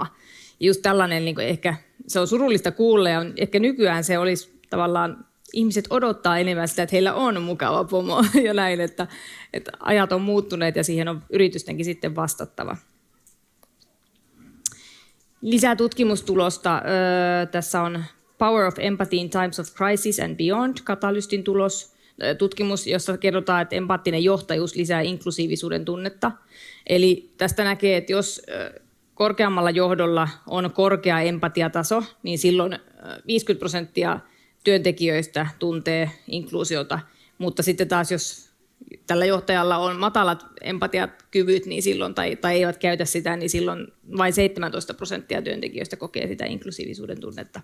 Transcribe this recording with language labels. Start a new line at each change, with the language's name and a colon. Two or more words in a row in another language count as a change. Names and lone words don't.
Finnish: Ja just tällainen, niin ehkä se on surullista kuulla, ja ehkä nykyään se olisi tavallaan, ihmiset odottaa enemmän sitä, että heillä on mukava pomo ja näin, että ajat on muuttuneet ja siihen on yritystenkin sitten vastattava. Lisää tutkimustulosta. Tässä on Power of Empathy in Times of Crisis and Beyond, Katalystin tutkimus, jossa kerrotaan, että empaattinen johtajuus lisää inklusiivisuuden tunnetta. Eli tästä näkee, että jos korkeammalla johdolla on korkea empatiataso, niin silloin 50% työntekijöistä tuntee inkluusiota, mutta sitten taas jos tällä johtajalla on matalat empatiakyvyt niin silloin, tai eivät käytä sitä, niin silloin vain 17% työntekijöistä kokee sitä inklusiivisuuden tunnetta.